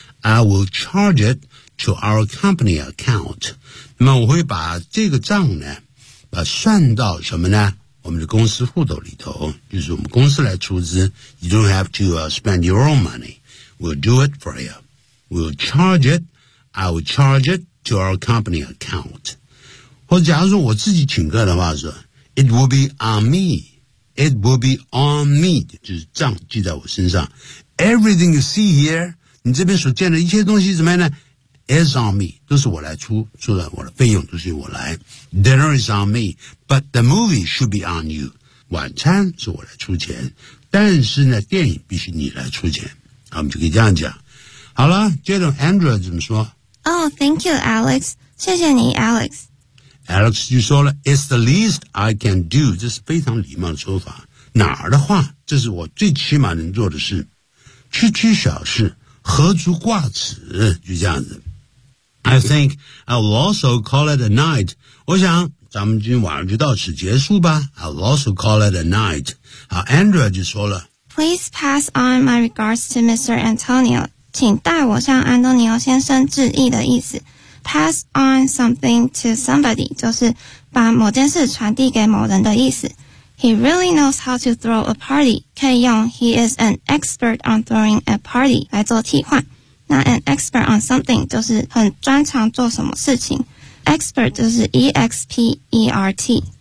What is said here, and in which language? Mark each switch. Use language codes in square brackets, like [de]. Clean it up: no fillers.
[en] I will charge it to our company account. [zh] 那么我会把这个账呢把算到什么呢我们的公司户头里头。就是我们公司来出资。 [en] You don't have to spend your own money. We'll do it for you. We'll charge it, I will charge it to our company account. [zh] 或者假如说我自己请客的话说 [en] It will be on me. It will be on me. [zh] 就是账记在我身上。 [en] Everything you see here, [zh] 你这边所见的一些东西怎么样呢 [en] is on me. [zh] 都是我来出的我的费用都是我来。 [en] Dinner is on me, but the movie should be on you. [zh] 晚餐是我来出钱。但是呢电影必须你来出钱。我们就可以这样讲。好了接着 Andrew 怎么说 [en] Oh, thank you, Alex. [zh] 谢谢你 [en] Alex. Alex [zh] 就说了 [en] It's the least I can do. [zh] 这是非常礼貌的说法。哪儿的话这是我最起码能做的事。区区小事何足挂齿就这样子。 [en] I think I will also call it a night. [zh] 我想咱们今天晚上就到此结束吧。 [en] I will also call it a night. [zh] 好 Andrew 就说了 [en] Please pass on my regards to Mr. Antonio. [zh] 请代我向安东尼奥先生致意的意思 [en] pass on something to somebody [zh] 就是把某件事传递给某人的意思 [en] He really knows how to throw a party [zh] 可以用 [en] He is an expert on throwing a party [zh] 来做替换那 [en] an expert on something [zh] 就是很专长做什么事情 expert 就是 E-X-P-E-R-T